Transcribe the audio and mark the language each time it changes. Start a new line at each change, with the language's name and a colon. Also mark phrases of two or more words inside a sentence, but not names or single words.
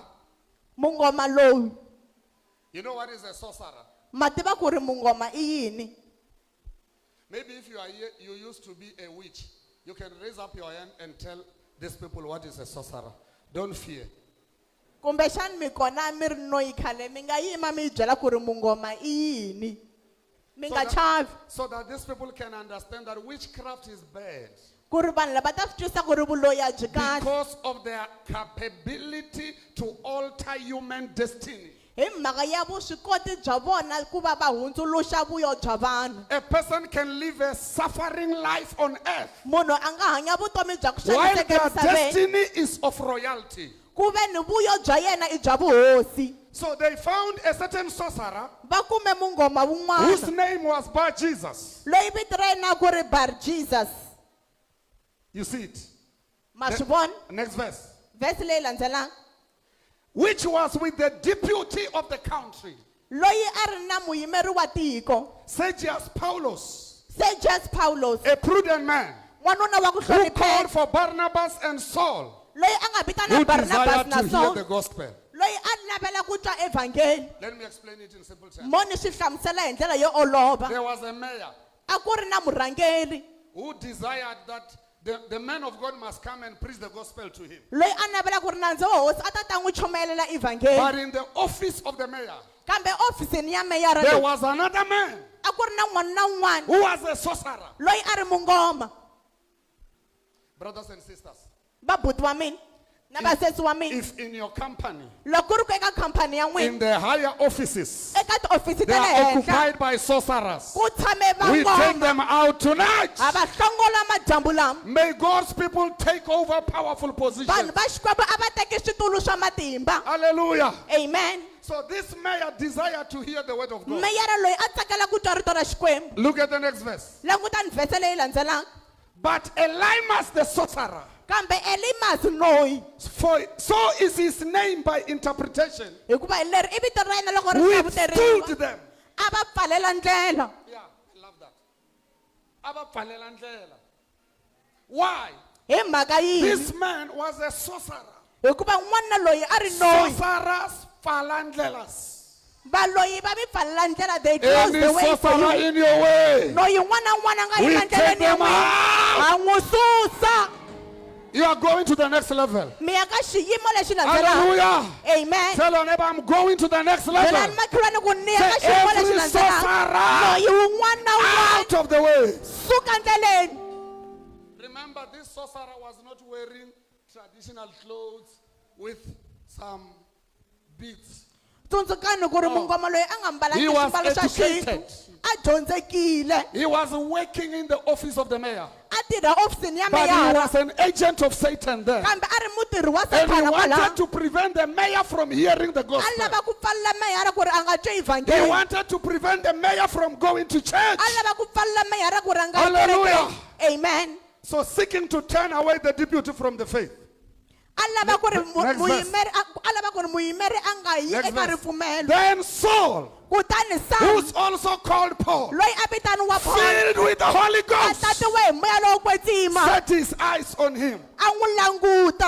Tsonga: mungoma lowu
English: you know what is a sorcerer?
Tsonga: ma tiva ku ri mungoma i yini
English: Maybe if you are here, you used to be a witch, you can raise up your hand and tell these people what is a sorcerer. Don't fear.
Tsonga: kumbexani mi kona mi ri noyi khale mi nga yima mi byela ku ri mungoma I yini mi nga chavi
English: So that these people can understand that witchcraft is bad.
Tsonga: ku ri vanhu lava ta swi twisisa ku ri vuloyi a byi kahle
English: Because of their capability to alter human destiny.
Tsonga: hi mhaka ya vuswikoti bya vona ku va va hundzuluxa vuyo bya vanhu
English: A person can live a suffering life on earth
Tsonga: munhu a nga hanya vutomi bya ku
English: while
Tsonga: xaniseka
English: their
Tsonga: emisaveni
English: destiny is of royalty.
Tsonga: ku ve ni vuyo bya yena I bya vuhosi
English: So they found a certain sorcerer
Tsonga: va kume mungoma
English: whose
Tsonga: wun'wana
English: name was Bar Jesus.
Tsonga: loyi vito ra yena ku ri Bar Jesus
English: You see it.
Tsonga: ma swi vona
English: Next verse.
Tsonga: vhesi leyi landzelaka
English: Which was with the deputy of the country,
Tsonga: loyi a ri na muyimeri wa tiko
English: Sergius Paulus,
Tsonga: Sergius Paulus
English: a prudent man,
Tsonga: n'wanuna wa ku
English: who called
Tsonga: hlonipheka
English: for Barnabas and Saul,
Tsonga: loyi a nga vitana
English: who
Tsonga: Barnabas
English: desired
Tsonga: na
English: to hear
Tsonga: Saul
English: the gospel.
Tsonga: loyi a navela ku twa evhangeli
English: Let me explain it in simple terms.
Tsonga: mo ni swi hlamusela hi ndlela yo olova
English: There was a mayor
Tsonga: a ku ri na murhangeri
English: who desired that the man of God must come and preach the gospel to him.
Tsonga: loyi a navela ku ri nandzu wa hosi a ta ta n'wi chomelela evhangeli
English: But in the office of the mayor,
Tsonga: kambe ofisini ya meyara
English: there
Tsonga: leyi
English: was another man
Tsonga: a ku ri na n'wana na un'wana
English: who was a sorcerer.
Tsonga: loyi a ri mungoma
English: Brothers and sisters,
Tsonga: vabuti wa mina na vasesi wa mina
English: if in your company,
Tsonga: loko ku ri ku eka khampani ya
English: in
Tsonga: n'wina
English: the higher offices,
Tsonga: eka tiofisi
English: they
Tsonga: ta le
English: are
Tsonga: henhla
English: occupied by sorcerers,
Tsonga: ku tshame
English: we take
Tsonga: vangoma
English: them out tonight.
Tsonga: a va hlongola madyambu lama
English: May God's people take over powerful
Tsonga: vanhu
English: positions.
Tsonga: va xikwembu a va teki switulu swa matimba
English: Hallelujah.
Tsonga: amen
English: So this mayor desired to hear the word of God.
Tsonga: meyara loyi a tsakela ku twa rito ra xikwembu
English: Look at the next verse.
Tsonga: langutani vhese leyi landzelaka
English: But Elimas the sorcerer,
Tsonga: kambe Elimas loyi
English: for so is his name by interpretation,
Tsonga: hikuva hi leri I vito ra yena loko ri hlavuteriwa
English: withstood them.
Tsonga: a va pfalela ndlela
English: Yeah, I love that.
Tsonga: Aba pfalela ndlela.
English: Why?
Tsonga: hi mhaka yini
English: This man was a sorcerer.
Tsonga: hikuva n'wana loyi a ri noyi
English: Sorcerers
Tsonga: pfala ndlelas. valoyi va mi pfalela ndlela
English: they close Any the way for sorcerer you in your way,
Tsonga: loyi n'wana na n'wana a nga
English: we
Tsonga: yima
English: take
Tsonga: ndleleni ya
English: them out.
Tsonga: n'wina a n'wi susa
English: You are going to the next level.
Tsonga: mi ya ka xiyimo lexi landzelaka
English: Hallelujah.
Tsonga: amen
English: Tell your neighbor, I'm going to the next
Tsonga: byelani
English: level.
Tsonga: makhelwani ku ni ya ka
English: Say
Tsonga: xiyimo lexi
English: every
Tsonga: landzelaka
English: sorcerer
Tsonga: loyi wun'wana na wun'wana
English: out of the way.
Tsonga: suka ndleleni
English: Remember, this sorcerer was not wearing traditional clothes with some beads.
Tsonga: tsundzukani ku ri mungoma loyi a nga mbalanga
English: He was
Tsonga: ximbalo xa
English: educated.
Tsonga: xintu a dyondzekile
English: He was working in the office of the mayor.
Tsonga: a tirha ofisini ya
English: But he
Tsonga: meyara
English: was an agent of Satan there.
Tsonga: kambe a ri mutirhi wa
English: And he
Tsonga: satana
English: wanted
Tsonga: kwalaha
English: to prevent the mayor from hearing the
Tsonga: a
English: gospel.
Tsonga: lava ku pfalela meyara ku ri a nga twi
English: He
Tsonga: evhangeli
English: wanted to prevent the mayor from going to church.
Tsonga: a lava ku pfalela meyara ku ri a nga
English: Hallelujah.
Tsonga: kerekeni amen
English: So seeking to turn away the deputy from the faith.
Tsonga: a lava ku ri
English: Next verse.
Tsonga: muyimeri a nga yi
English: Next
Tsonga: eka
English: verse.
Tsonga: ripfumelo
English: Then Saul,
Tsonga: kutani Saul
English: who's also called Paul,
Tsonga: loyi a vitaniwa Paul
English: filled with the Holy
Tsonga: a
English: Ghost,
Tsonga: tatiwe hi moya lowo kwetsima
English: set his eyes on him.
Tsonga: a n'wi languta